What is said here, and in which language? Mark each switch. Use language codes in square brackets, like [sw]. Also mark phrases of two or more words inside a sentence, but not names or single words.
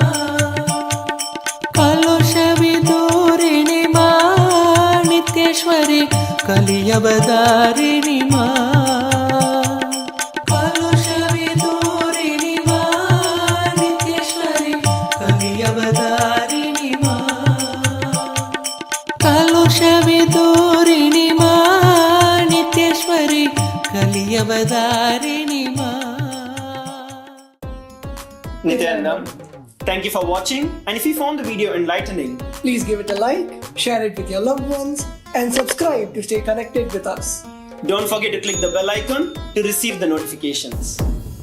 [sa] कलुषविदूरिणि मा नित्येश्वरी कलियवतारिणि मा कलुषविदूरिणि मा नित्येश्वरी कलियवतारिणि मा कलुषविदूरिणि मा नित्येश्वरी कलियवतारिणि मा [en] Nithyananda, Thank you for watching, and if you found the video enlightening, Please give it a like, share it with your loved ones, and subscribe to stay connected with us. don't forget to click the bell icon to receive the notifications.